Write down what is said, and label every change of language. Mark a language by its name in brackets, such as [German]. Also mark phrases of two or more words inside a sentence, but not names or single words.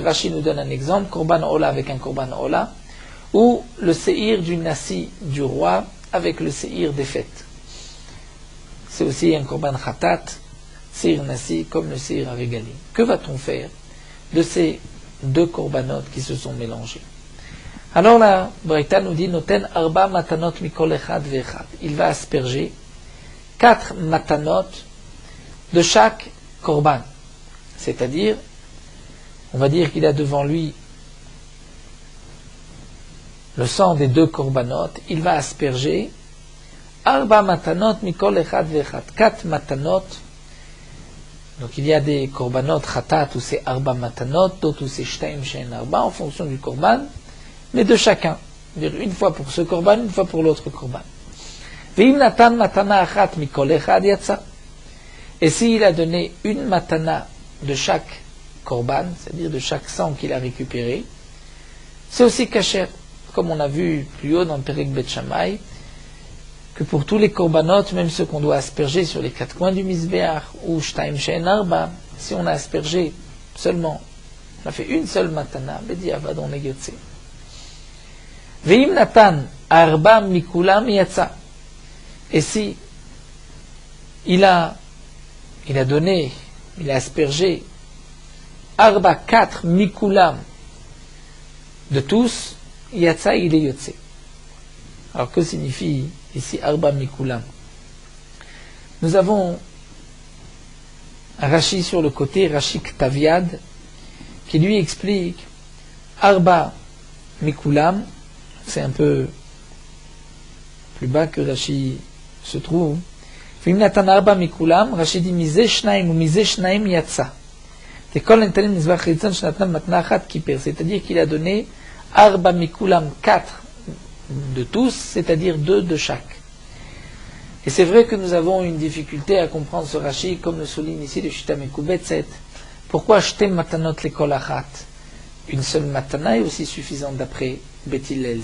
[French] Rashi nous donne un exemple, [Hebrew] קרבן עולה [French] avec un [Hebrew] קרבן עולה, [French] ou le séhir du nasi du roi avec le séhir des fêtes. C'est aussi un [Hebrew] קרבן חטאת, שעיר נשיא, [French] comme le [Hebrew] שעיר הרגלי. [French] Que va-t-on faire de ces deux korbanot qui se sont mélangés? Alors la Braïta nous dit [Hebrew] נותן ארבע מתנות מכל אחד ואחד. [French] Il va asperger 4 matanot de chaque korban. C'est-à-dire, on va dire qu'il a devant lui le sang des deux korbanot, il va asperger [Hebrew] ארבע מתנות מכל אחד ואחד. [French] 4 matanot. Donc il y a des [Hebrew] קרבנות חטאת [French] où c'est [Hebrew] ארבע מתנות, [French] d'autres où c'est [Hebrew] שתיים שהן ארבע, [French] en fonction du korban, mais de chacun. C'est-à-dire une fois pour ce korban, une fois pour l'autre korban. [Hebrew] ואם נתן מתנה אחת מכל אחד יצא. [French] Et s'il a donné une matana de chaque korban, c'est-à-dire de chaque sang qu'il a récupéré, c'est aussi kasher. Comme on a vu plus haut dans le Perek Bet Shammai, que pour tous les korbanot, même ceux qu'on doit asperger sur les 4 coins du misbéach, ou [Hebrew] שתיים שהן ארבע, [French] si on a aspergé seulement, on a fait une seule matana, bediavad on est yotze. [Hebrew] ואם נתן ארבע מכולם יצא. [French] Et si il a donné, il a aspergé arba 4 mikulam de tous, yatsa il est yotze. Alors que signifie ici [Hebrew] ארבע מכולם? [French] Nous avons un Rashi sur le côté, Rashi Ktaviad, qui lui explique [Hebrew] ארבע מכולם, [French] c'est un peu plus bas que Rashi se trouve. [Hebrew] ואם נתן ארבע מכולם, [French] Rashi dit [Hebrew] מזה שניים או מזה שניים יצא. [French] C'est-à-dire qu'il a donné [Hebrew] ארבע מכולם [French] 4 de tous, c'est-à-dire 2 de chaque. Et c'est vrai que nous avons une difficulté à comprendre ce Rashi, comme le souligne ici le Shita Mekubetset. Pourquoi [Hebrew] שתי מתנות לכל אחת? [French] Une seule matana est aussi suffisante d'après Bet Hillel.